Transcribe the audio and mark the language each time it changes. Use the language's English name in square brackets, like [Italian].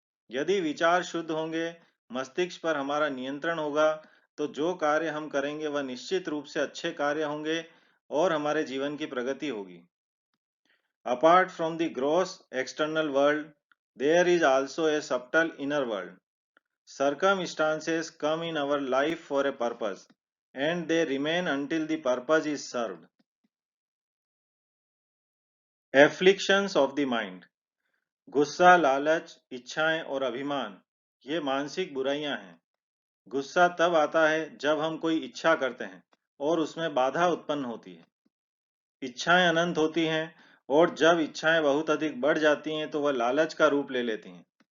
[Hindi] यदि विचार शुद्ध होंगे, मस्तिष्क पर हमारा नियंत्रण होगा, तो जो कार्य हम करेंगे वह निश्चित रूप से अच्छे कार्य होंगे और हमारे जीवन की प्रगति होगी। [English] Apart from the gross external world, there is also a subtle inner world. Circumstances come in our life for a purpose, and they remain until the purpose is served. Afflictions of the mind. [Hindi] गुस्सा, लालच, इच्छाएं और अभिमान, ये मानसिक बुराइयां हैं। गुस्सा तब आता है जब हम कोई इच्छा करते हैं और उसमें बाधा उत्पन्न होती है। इच्छाएं अनंत होती हैं, और जब इच्छाएं बहुत अधिक बढ़ जाती हैं तो वह लालच का रूप ले लेती हैं।